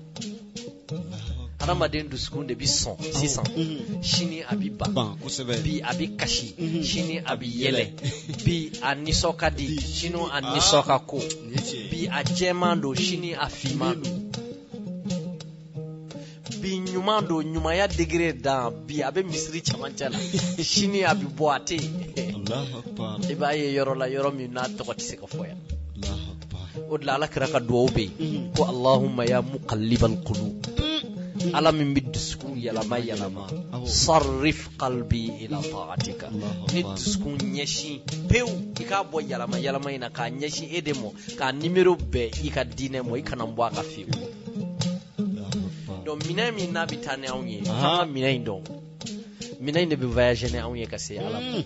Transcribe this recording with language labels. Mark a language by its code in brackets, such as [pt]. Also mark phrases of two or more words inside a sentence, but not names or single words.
[bm] Adamaden dusukun de bɛ sɔn sisan sini a bɛ ban bi a bɛ kasi sini a bɛ yɛlɛ bi a nisɔn ka di sini a nisɔn ka ko bi a jɛman don sini a finman don bi ɲuman don ɲumanya degré dan bi a bɛ misiri cɛmancɛ la sini a bɛ bɔ a tɛ yen. I b'a ye yɔrɔ la yɔrɔ min n'a tɔgɔ tɛ se ka fɔ yan. O de la Ala kira ka duwawu bɛ yen ko [ar] اللهم يا مقلب القلوب. [bm] Ala min bɛ dusukun yɛlɛma yɛlɛma [ar] صرف قلبي إلى طاعتك. [bm] Ni dusukun ɲɛsin pewu i k'a bɔ yɛlɛma yɛlɛma in na k'a ɲɛsin e de ma k'a numéro bɛɛ i ka diinɛ ma i kana bɔ a ka fiyewu. Donc minɛn min n'a bɛ taa ni anw ye an ka minɛn in dɔn. Minɛn in de bɛ voyager ni anw ye ka se Ala ma.